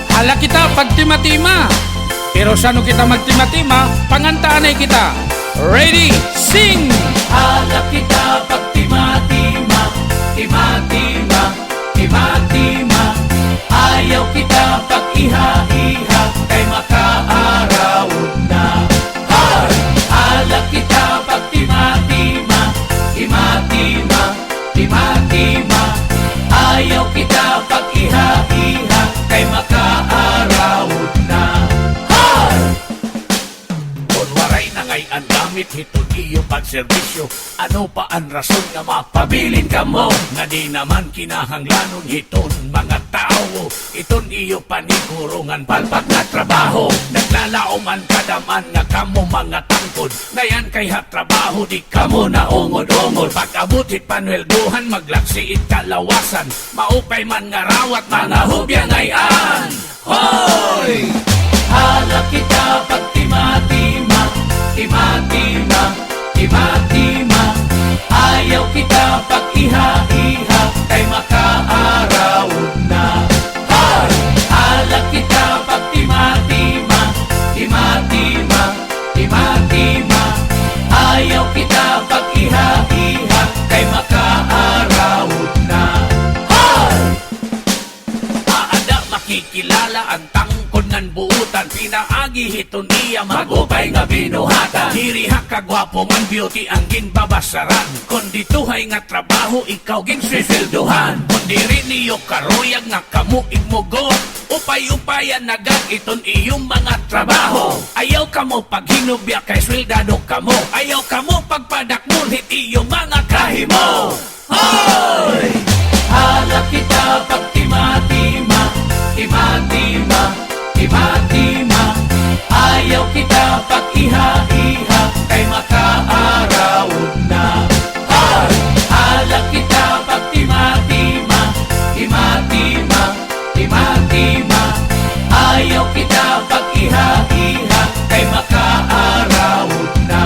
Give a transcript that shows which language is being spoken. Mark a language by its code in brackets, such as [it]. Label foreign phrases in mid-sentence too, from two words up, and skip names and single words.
[war] Hala kita pagtima-tima. Pero sano kita magtima-tima, pangantaanay kita. [en] Ready, sing! [war] Hala kita pagtima-tima, tima-tima, tima-tima. Ayaw kita pag-iha-iha, kay makaarawod na. Hay! Hala kita pagtima-tima, tima-tima, tima-tima. Ayaw kita pag-iha-iha, kay makaarawod na. Hay! Kung waray na ngay ang gamit, hitod iyo pagserbisyo. Ano pa ang rason nga mapabilin ka mo? Nga di naman kinahanglanon hiton mga tao. Iton iyo panigurungan palpat na trabaho. Naglalaoman kadaman nga kamo mga tangkod. Ngayon kay trabaho di kamo na ungod-ungod. Pag-abutit panwelduhan maglaksiit kalawasan. Maupay man nga rawat mga hubya ngayon. Hoy! Hala kita pagtima-tima, tima-tima, tima-tima. Ayaw kita pag-iha-iha, kay makaarawod na. Hay! Hala kita pagtima-tima, tima-tima, tima-tima. Ayaw kita pag-iha-iha, kay makaarawod na. Hay! Maada makikilala ang tangkod ng buutan. Pinaagi hiton iya magupay nga binuhatan. Diriha kagwapo man beauty ang ginbabasaran. Kung dituhay nga trabaho ikaw ginswisilduhan. Kung diri niyo karuyag nga kamu igmugo, upay-upayan nagag iton iyong mga trabaho. Ayaw kamo paghinubya kay swildado kamo. Ayaw kamo pagpadakmunhit iyong mga kahimo. Hoy! Hala kita pagtima-tima, tima-tima, tima-tima. Ayaw kita pag-iha-iha, kay makaarawod na. Hay! Hala kita pagtima-tima, tima-tima, tima-tima. Ayaw kita pag-iha-iha, kay makaarawod na.